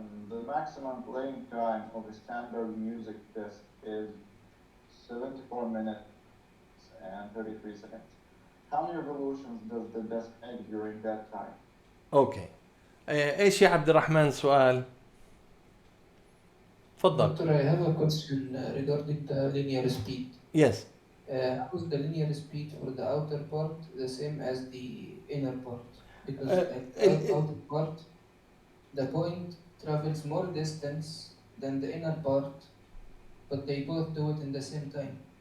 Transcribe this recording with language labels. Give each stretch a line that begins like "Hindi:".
English: The maximum playing time of a standard music disc is 74 minutes and 33 seconds. How many revolutions does the disc make during that time?
Arabic: اوكي. ايش يا عبد الرحمن سؤال؟ تفضل.
English: Doctor, I have a question regarding the linear speed. Yes. How is the linear speed for the outer part the same as the inner part? Because the outer part, the point travels more distance than the inner part, but they both do it in the same time.